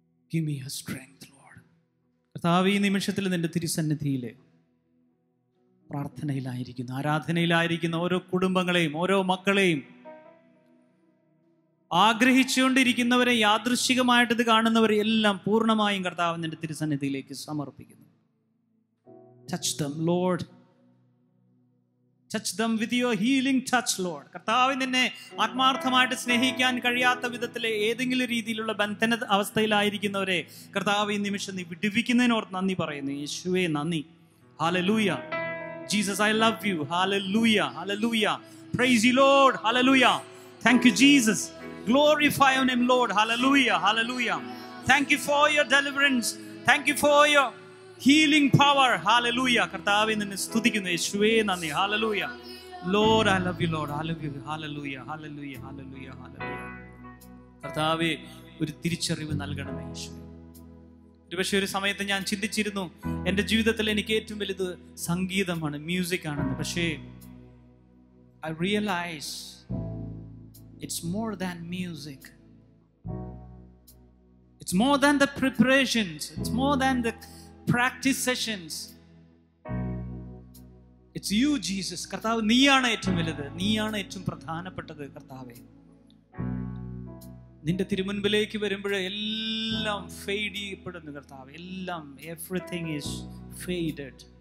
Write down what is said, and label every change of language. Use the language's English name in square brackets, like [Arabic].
[English] Give me your strength, Lord. [Malayalam] കർത്താവെ, ഈ നിമിഷത്തിൽ നിൻ്റെ തിരുസന്നിധിയിൽ പ്രാർത്ഥനയിലായിരിക്കുന്ന, ആരാധനയിലായിരിക്കുന്ന ഓരോ കുടുംബങ്ങളെയും ഓരോ മക്കളെയും, ആഗ്രഹിച്ചുകൊണ്ടിരിക്കുന്നവരെ, യാദൃശ്ചികമായിട്ട് ഇത് കാണുന്നവരെ എല്ലാം പൂർണ്ണമായും കർത്താവ് നിന്റെ തിരുസന്നിധിയിലേക്ക് സമർപ്പിക്കുന്നു. [English] Touch them, Lord. Touch them with your healing touch, Lord. [Malayalam] കർത്താവ് നിന്നെ ആത്മാർത്ഥമായിട്ട് സ്നേഹിക്കാൻ കഴിയാത്ത വിധത്തിലെ ഏതെങ്കിലും രീതിയിലുള്ള ബന്ധന അവസ്ഥയിലായിരിക്കുന്നവരെ കർത്താവ് ഈ നിമിഷം നീ വിടുവിക്കുന്നതിനോർത്ത് നന്ദി പറയുന്നു. യേശുവേ നന്ദി. [English] Hallelujah. Jesus, I love you. Hallelujah. Hallelujah. Praise you, Lord. Hallelujah. Thank you, Jesus. Glorify your name, Lord. Hallelujah. Hallelujah. Thank you for your deliverance. Thank you for your healing power. [Malayalam] Hallelujah. കർത്താവേ നിന്നെ സ്തുതിക്കുന്നു. യേശുവേ നന്ദി. Hallelujah. [English] Lord, I love you, Lord. Hallelujah. Hallelujah. Hallelujah. Hallelujah. Hallelujah. [Malayalam] കർത്താവേ, ഒരു തിരിച്ചറിവ് നൽകണമേ യേശുവേ. ഒരുപക്ഷെ ഒരു സമയത്ത് ഞാൻ ചിന്തിച്ചിരുന്നു എൻ്റെ ജീവിതത്തിൽ എനിക്ക് ഏറ്റവും വലുത് സംഗീതമാണ്, മ്യൂസിക് ആണെന്ന്. [English] പക്ഷേ I realize it's more than music. It's more than the preparations. It's more than the practice sessions. It's you, Jesus. [Malayalam] കർത്താവ്, നീയാണ് ഏറ്റവും വലുത്, നീയാണ് ഏറ്റവും പ്രധാനപ്പെട്ടത്. കർത്താവേ, നിന്റെ തിരുമുൻപിലേക്ക് വരുമ്പോൾ എല്ലാം ഫെയ്ഡ് ചെയ്യപ്പെടുന്നു. കർത്താവ്, എല്ലാം, [English] everything is faded.